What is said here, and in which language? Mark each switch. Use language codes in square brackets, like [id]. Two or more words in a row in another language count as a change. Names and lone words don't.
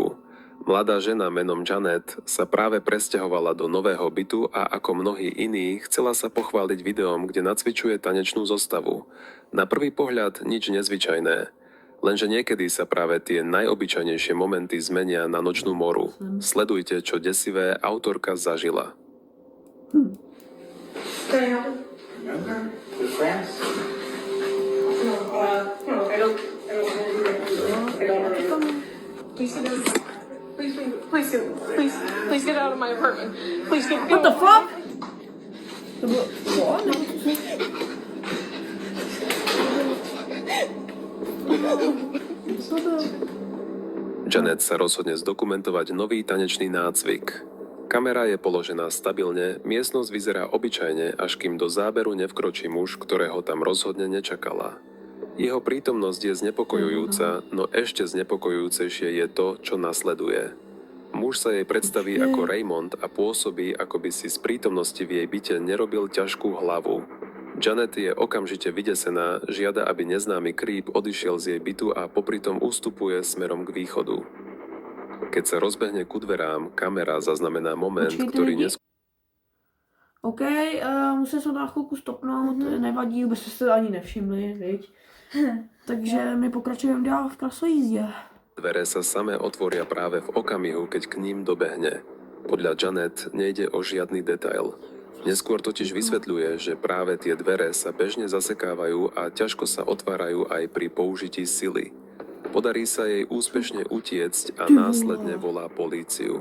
[sk] Mladá žena menom Janet sa práve presťahovala do nového bytu a ako mnohí iní chcela sa pochváliť videom, kde nacvičuje tanečnú zostavu. Na prvý pohľad nič nezvyčajné, lenže niekedy sa práve tie najobyčajnejšie momenty zmenia na nočnú moru. Sledujte, čo desivé autorka zažila. [en] Good friends? No, I don't Please get out of my apartment. Please get What the fuck? [cs] To bylo... What? Co to? [sk] Janet sa rozhodne zdokumentovať nový tanečný nácvik. Kamera je položená stabilne, miestnosť vyzerá obyčajne, až kým do záberu nevkročí muž, ktorého tam rozhodne nečakala. Jeho prítomnosť je znepokojujúca, no ešte znepokojujúcejšie je to, čo nasleduje. Muž sa jej predstaví ako Raymond a pôsobí, ako by si z prítomnosti v jej byte nerobil ťažkú hlavu. Janet je okamžite vydesená, žiada, aby neznámy creep odišiel z jej bytu a popritom ustupuje smerom k východu. Keď sa rozbehne ku dverám, kamera zaznamená moment, ktorý neskôr... [cs] OK, musím se to na chvilku stopnout, nevadí, vůbec jste se ani nevšimli, viď? Takže my pokračujeme dál v krasojízdě. [sk] Dvere sa samé otvoria práve v okamihu, keď k ním dobehne. Podľa Janet nejde o žiadny detail. Neskôr totiž vysvetľuje, že práve tie dvere sa bežne zasekávajú a ťažko sa otvárajú aj pri použití sily. Podarí sa jej úspešne utiecť a následne volá políciu.